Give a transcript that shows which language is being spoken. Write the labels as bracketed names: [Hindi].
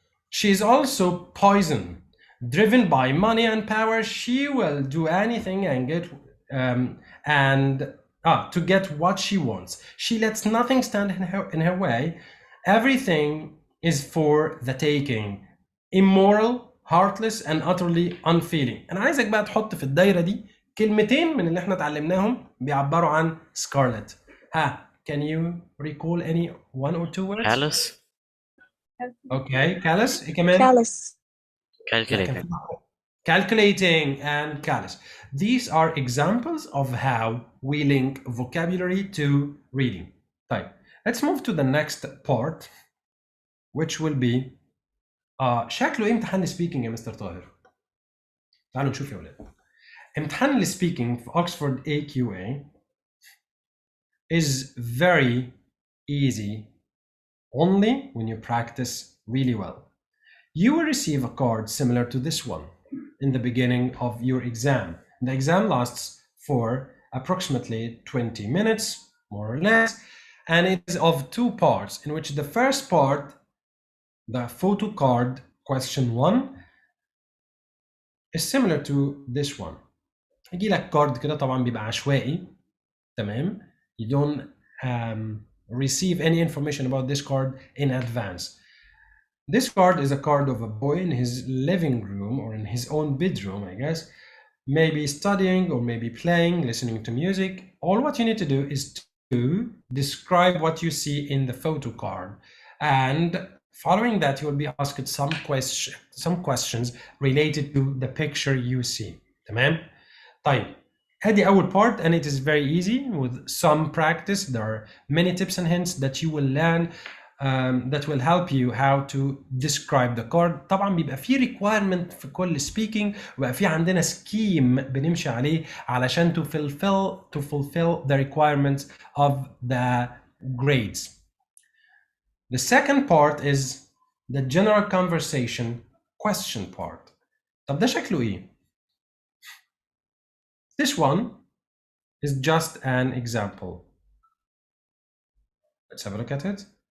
[English] She is also poison. Driven by money and power, she will do anything and to get what she wants. She lets nothing stand in her way. Everything is for the taking. Immoral, heartless, and utterly unfeeling. [Arabic] أنا عايزك بقى تحط في الدايرة دي كلمتين من اللي احنا اتعلمناهم بيعبروا عن سكارلت. [English] Can you recall any one or two words? Callous. Okay, callous. [Arabic] إيه كمان؟ [English] callous. Calculating. Calculating and callous. These are examples of how we link vocabulary to reading. [Arabic] طيب, [English] let's move to the next part, which will be [Arabic] شكله ايه امتحان السبيكينج يا مستر طاهر؟ تعالوا نشوف يا ولاد. امتحان السبيكينج [English] في Oxford AQA is very easy only when you practice really well. You will receive a card similar to this one in the beginning of your exam. The exam lasts for approximately 20 minutes, more or less, and it is of two parts, in which the first part, the photo card, question 1, is similar to this one. [Arabic] يجي لك كارد كده طبعا بيبقى عشوائي. تمام. [English] You don't receive any information about this card in advance. This card is a card of a boy in his living room or in his own bedroom, I guess, maybe studying or maybe playing, listening to music. All what you need to do is to describe what you see in the photo card. And following that, you will be asked some questions related to the picture you see. [Arabic] تمام؟ طيب. هذه أول [English] part, and it is very easy with some practice. There are many tips and hints that you will learn that will help you how to describe the card. [Arabic] طبعا بيبقى في requirement في كل speaking وبقى في عندنا scheme بنمشي عليه علشان [English] to fulfill the requirements of the grades. The second part is the general conversation question part. [Arabic] طب ده شكله ايه؟ [English] This one is just an example. Let's have a look at it.